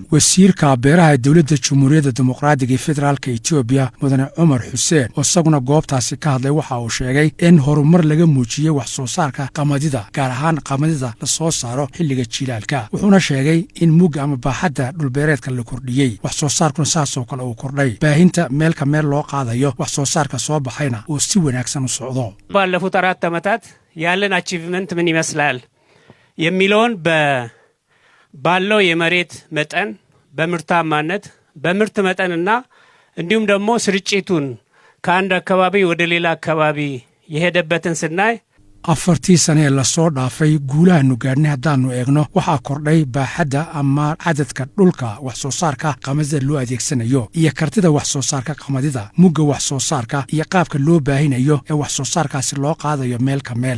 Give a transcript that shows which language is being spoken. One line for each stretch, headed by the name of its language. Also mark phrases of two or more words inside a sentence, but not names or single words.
Somali: wasiirka beeraha ee dowladda Jamhuuriyadda Dimuqraadiga ee Federaalka Itoobiya mudane Cumar Xuseen oo isaguna goobtaasi ka hadlay waxa uu sheegay in horumar laga muujiyey wax soo saarka qamadida gaar ahaan qamadida la soo saaro xilliga jilaalka. wuxuuna sheegay in mugga ama baaxadda dhulbeereedka la kordhiyey wax soo saarkuna saasoo kale uu kordhay baahinta meelka meel loo qaadayo wax soo saarka soo baxayna uu si wanaagsan u socdo.
Amharic: ባለፉት 4 ዓመታት ያለን አቺቭመንት ምን ይመስላል የሚለውን ባለው የመሬት መጠን በምርታማነት በምርት መጠንና እንዲሁም ደግሞ ስርጭቱን ከአንድ አካባቢ ወደ ሌላ አካባቢ የሄደበትን ስናይ
Somali: afartii sane ee lasoo dhaafay guulahannu gaadhnay haddaannu eegno waxaa kordhay baaxadda ama cadadka dhulka wax soo saarka qamadida loo adeegsanayo iyo kartida wax soo saarka qamadida mugga wax soo saarka iyo qaabka loo baahinayo ee wax soo saarkaasi loo qaadayo meel ka meel.